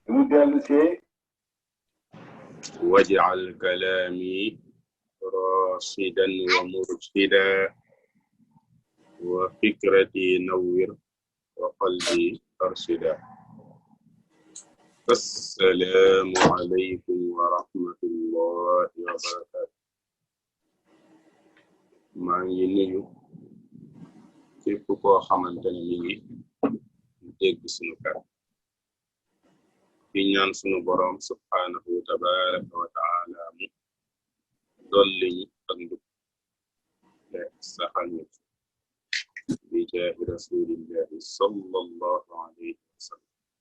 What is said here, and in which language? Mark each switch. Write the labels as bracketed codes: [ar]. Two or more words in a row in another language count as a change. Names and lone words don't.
[ar] واجعل كلامي راشدا ومرشدا وفكرتي نور وقلبي أرشدا السلام عليكم ورحمة الله وبركاته [wo] maa ngi nuyu képp koo xamante ne mi ngi dégg sunu kàddu di ñaan sunu boroom [ar] سبحانه تبارك وتعالى [wo] mu dolli ñu ak njub te saxal ñu [ar] بجاه رسول الله صلى الله عليه وسلم